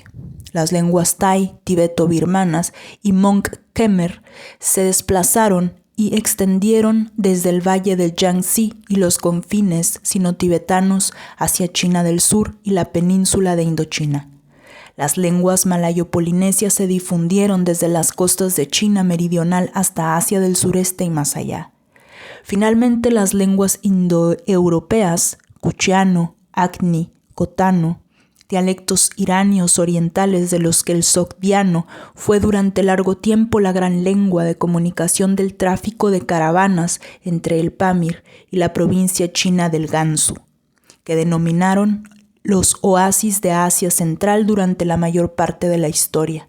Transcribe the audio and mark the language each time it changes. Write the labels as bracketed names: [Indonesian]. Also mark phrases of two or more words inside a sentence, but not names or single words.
[Spanish] Las lenguas tai, tibeto-birmanas y Hmong-Khmer se desplazaron y extendieron desde el valle del Yangtze y los confines sino-tibetanos hacia China del Sur y la península de Indochina. Las lenguas malayo-polinesias se difundieron desde las costas de China meridional hasta Asia del Sureste y más allá. Finalmente, las lenguas indoeuropeas, kuchiano, agni, cotano, dialectos iranios orientales de los que el sogdiano fue durante largo tiempo la gran lengua de comunicación del tráfico de caravanas entre el Pamir y la provincia china del Gansu, que denominaron los oasis de Asia Central durante la mayor parte de la historia.